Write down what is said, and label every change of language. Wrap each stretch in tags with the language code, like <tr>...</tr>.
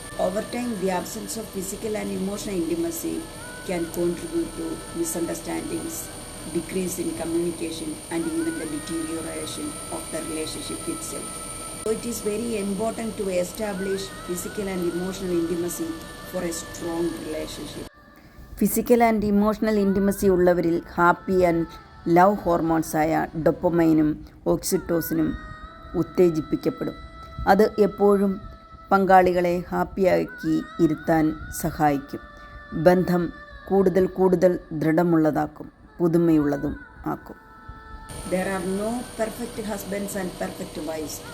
<en>Over time, the absence of physical and emotional intimacy can contribute to misunderstandings, decrease in communication and even the deterioration of the relationship itself. So it is very important to establish physical and emotional intimacy for a strong relationship. Physical and emotional intimacy</en> <ml>ഉള്ളവരിൽ</ml> <en>happy and love</en> <ml>ഹോർമോൺസായ ഡൊപ്പമൈനും ഓക്സിറ്റോസിനും ഉത്തേജിപ്പിക്കപ്പെടും. അത് എപ്പോഴും പങ്കാളികളെ ഹാപ്പിയാക്കി ഇരുത്താൻ സഹായിക്കും. ബന്ധം കൂടുതൽ ദൃഢമുള്ളതാക്കും, പുതുമയുള്ളതും ആക്കും.</ml> <en>There are no perfect husbands and perfect wives.</en>